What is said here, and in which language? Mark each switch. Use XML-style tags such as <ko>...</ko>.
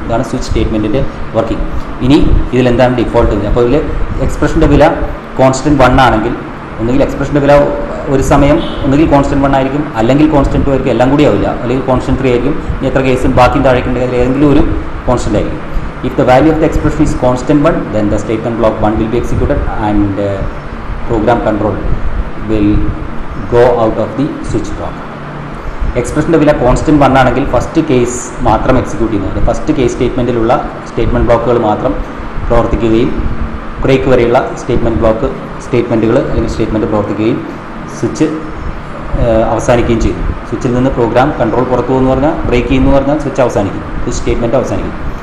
<ml>ഇതാണ് switch സ്റ്റേറ്റ്മെൻറ്റിൻ്റെ working. ഇനി ഇതിലെന്താണ് default? അപ്പോൾ ഇതിൽ എക്സ്പ്രഷൻ്റെ വില കോൺസ്റ്റൻറ്റ് 1 ആണെങ്കിൽ ഒന്നുകിൽ എക്സ്പ്രഷൻ്റെ വില ഒരു സമയം ഒന്നുകിൽ കോൺസ്റ്റൻറ്റ് 1 ആയിരിക്കും, അല്ലെങ്കിൽ കോൺസ്റ്റൻറ്റ് 2 ആയിരിക്കും, എല്ലാം കൂടി ആവില്ല, അല്ലെങ്കിൽ കോൺസ്റ്റൻറ്റ് 3 ആയിരിക്കും. ഇനി എത്ര കേസും ബാക്കി താഴേക്കുണ്ടെങ്കിൽ ഏതെങ്കിലും ഒരു കോൺസ്റ്റൻറ്റ് ആയിരിക്കും.</ml> <en>If the value of the expression is constant 1, then the statement block 1 will be executed and program control will go out of the switch block.</en> <ml>എക്സ്പ്രഷൻ്റെ വില കോൺസ്റ്റൻറ്റ് 1 ആണെങ്കിൽ ഫസ്റ്റ് കേസ് മാത്രം എക്സിക്യൂട്ട് ചെയ്യുന്നത്. ഫസ്റ്റ് കേസ് സ്റ്റേറ്റ്മെൻറ്റിലുള്ള സ്റ്റേറ്റ്മെൻറ്റ് ബ്ലോക്കുകൾ മാത്രം പ്രവർത്തിക്കുകയും break വരെയുള്ള സ്റ്റേറ്റ്മെൻറ്റുകൾ അല്ലെങ്കിൽ statement പ്രവർത്തിക്കുകയും സ്വിച്ച് അവസാനിക്കുകയും ചെയ്യും. സ്വിച്ചിൽ നിന്ന് പ്രോഗ്രാം കൺട്രോൾ പുറത്തു പോകുമെന്ന് പറഞ്ഞാൽ ബ്രേക്ക് ചെയ്യുന്നു പറഞ്ഞാൽ സ്വിച്ച് അവസാനിക്കും, സ്വിച്ച് സ്റ്റേറ്റ്മെൻറ്റ് അവസാനിക്കും.</ml>